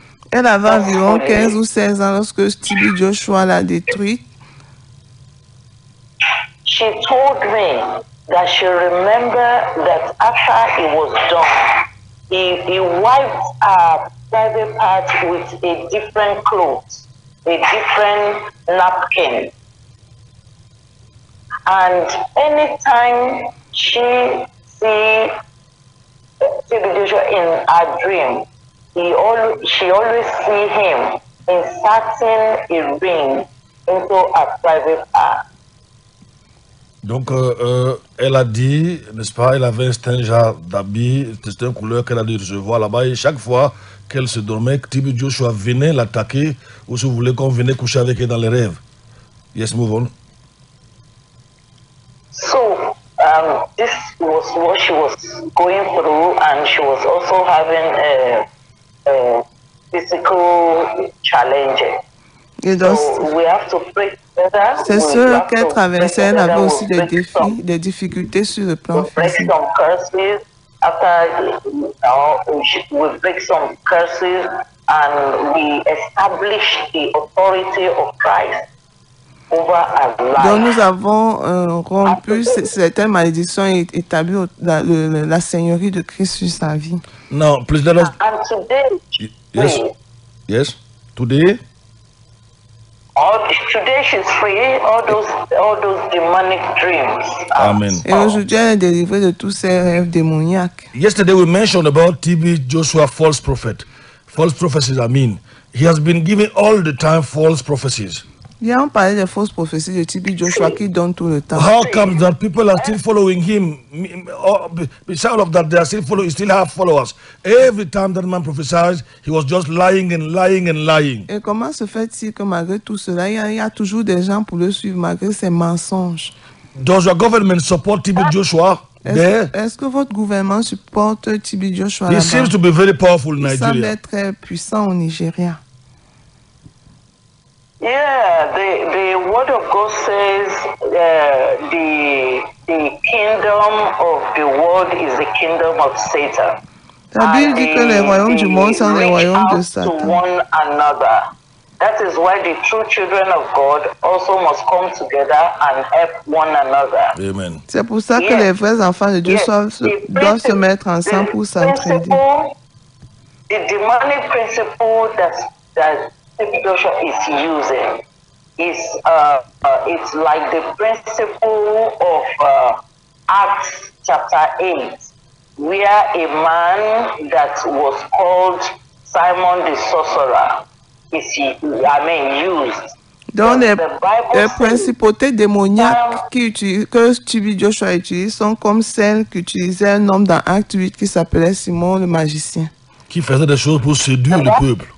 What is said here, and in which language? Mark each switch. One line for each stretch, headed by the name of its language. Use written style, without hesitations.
French: Elle avait environ 15 ou 16 ans lorsque TB Joshua l'a détruite.
English: She told me that she remembered that after it was done, he wiped her private part with a different cloth, a different napkin. And anytime she see TB Joshua in her dream, she always see him inserting a ring into her private part.
French: Donc, elle a dit, n'est-ce pas, elle avait un genre d'habit, c'était une couleur qu'elle a dû recevoir là-bas. Et chaque fois qu'elle se dormait, TB Joshua venait l'attaquer, ou si vous voulez qu'on venait coucher avec elle dans les rêves.
English: Yes, move on. So, this was what she was going through, and she was also having a physical challenge.
French: Et donc,
English: so we have to pray together.
French: c'est sûr qu'elle traversait, elle avait aussi des défis, des difficultés sur le plan physique.
English: Some curses. After we break some curses and we establish the authority of Christ over our life.
French: Donc nous avons rompu certaines malédictions et établi la seigneurie de Christ sur sa vie.
English: Now, please let us. And today, Yes. Today. Today she's free. All those demonic dreams. Amen.
French: Et aujourd'hui, elle est délivrée de tous ces rêves démoniaques.
English: Yesterday we mentioned about TB Joshua, false prophet. False prophecies, I mean. He has been giving all the time false prophecies.
French: Hier, on parlait des fausses prophéties de TB Joshua qui donnent tout le temps.
English: How comes that people are still following him? Besides of that, they are still following. He still have followers. Every time that man prophesied, he was just lying and lying and lying.
French: Et comment se fait-il que malgré tout cela, il y a toujours des gens pour le suivre malgré ses mensonges?
English: Does your government support TB Joshua?
French: Est-ce que votre gouvernement supporte TB Joshua?
English: He seems to be very powerful in
French: Il semble
English: Nigeria.
French: être très puissant au Nigeria.
English: Yeah, the word of God says the kingdom of the world is the kingdom of Satan.
French: La Bible dit que les royaumes du monde sont les royaumes de Satan.
English: To one another. That is why the true children of God also must come together and help one another. Amen.
French: C'est pour ça que les vrais enfants de Dieu doivent se mettre ensemble pour s'entraider.
English: The demonic principle that Joshua is using is it's like the principle of Acts chapter 8, where a man that was called Simon the sorcerer used.
French: Donc les principautés démoniaques que TB Joshua utilise sont comme celles qu'utilisait un homme dans Acte 8 qui s'appelait Simon le magicien. Qui faisait des choses pour séduire le peuple.